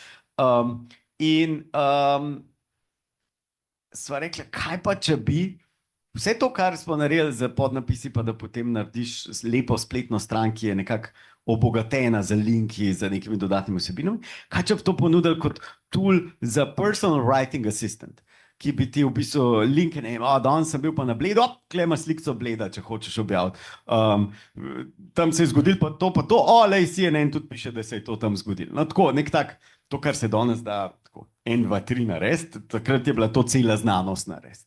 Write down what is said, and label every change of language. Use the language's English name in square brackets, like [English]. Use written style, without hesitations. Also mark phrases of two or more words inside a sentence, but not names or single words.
[Slovenian] Sva rekla, kaj pa če bi vse to, kar smo naredili za podnapisi, pa da potem narediš lepo spletno stran, ki je nekako obogatena z linki, z nekimi dodatnimi vsebinami, kaj če bi to ponudili kot tool za [English] personal writing assistant, [Slovenian] ki bi ti v bistvu linke, ne vem, danes sem bil pa na Bledu, tukaj imaš sliko Bleda, če hočeš objaviti. Tam se je zgodilo pa to, lej, CNN tudi piše, da se je to tam zgodilo. No, tako, nek tak, to, kar se danes da, tako, 1, 2, 3 narediti, takrat je bila to cela znanost narediti.